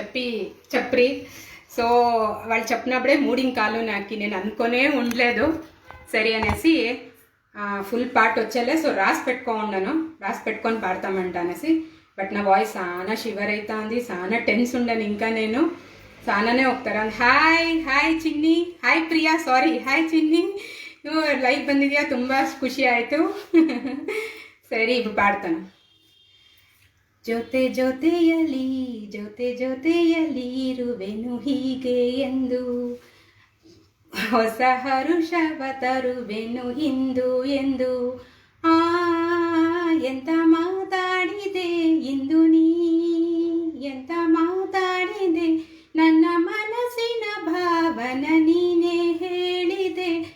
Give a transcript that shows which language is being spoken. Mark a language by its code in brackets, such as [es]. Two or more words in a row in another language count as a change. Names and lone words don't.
[te] అనేసి అని చెప్పి సో వాళ్ళు చెప్పినప్పుడే మూడింగ్ కాలు నాకు నేను అనుకునే ఉండలేదు సరే అనేసి [en] full part [te] వచ్చేలే సో రాసి పెట్టుకొని పాడతామంట అనేసి బట్ నా వాయిస్ చాలా షివర్ అవుతుంది చాలా టెన్స్ ఉండను ఇంకా నేను చాలానే [kn] ಹೋಗ್ತಾರೆ ಹಾಯ್ ಚಿನ್ನಿ ಹಾಯ್ ಪ್ರಿಯಾ ಸಾರಿ ಹಾಯ್ ಚಿನ್ನಿ ಲೈವ್ ಬಂದಿದೆಯಾ ತುಂಬ ಖುಷಿ ಆಯಿತು ಸರಿ ಇದು ಪಾಡ್ತಾನೆ ಜೊತೆ ಜೊತೆಯಲಿ ಇರುವೆನು ಹೀಗೆ ಎಂದು ಹೊಸ ಹರುಷವ ತರುವೆನು ಇಂದು ಎಂದು ಎಂತ ಮಾತಾಡಿದೆ ಇಂದು ನೀ ಎಂತ ಮಾತಾಡಿದೆ ನನ್ನ ಮನಸ್ಸಿನ ಭಾವನ ನೀನೇ ಹೇಳಿದೆ